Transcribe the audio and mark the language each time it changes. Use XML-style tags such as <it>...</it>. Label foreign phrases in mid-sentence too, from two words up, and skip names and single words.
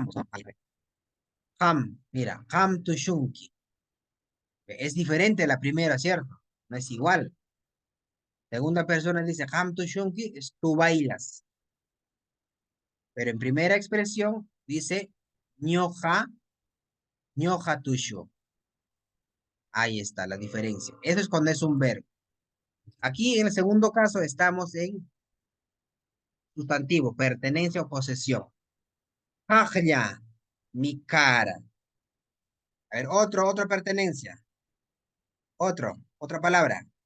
<qu>Ham, mira, ham tushunki.</qu> <es>Es diferente la primera, ¿cierto? No es igual. Segunda persona dice</es> <qu>ham tushunki,</qu> <es>es tú bailas. Pero en primera expresión dice</es> <qu>ñoja, ñoja tushu.</qu> <es>Ahí está la diferencia. Eso es cuando es un verbo. Aquí en el segundo caso estamos en sustantivo, pertenencia o posesión. Hajya, mi cara. A ver, otra pertenencia. Otra palabra.</es>